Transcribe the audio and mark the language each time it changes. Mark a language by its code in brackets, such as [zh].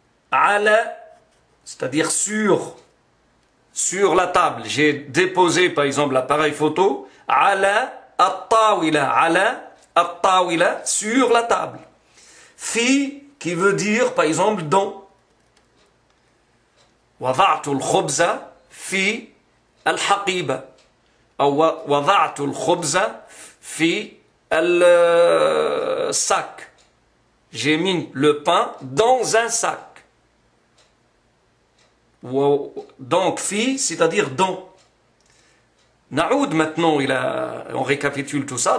[fr] Ala, c'est-à-dire sur la table. J'ai déposé par exemple l'appareil photo, ala at-tawila, sur la table. Fi, qui veut dire par exemple dans. [ar] وضعت الخبز في الحقيبة أو وضعت الخبز في الsac. [fr] J'ai mis le pain dans un sac. Donc, fi, c'est-à-dire dans. Naoud maintenant, on récapitule tout ça.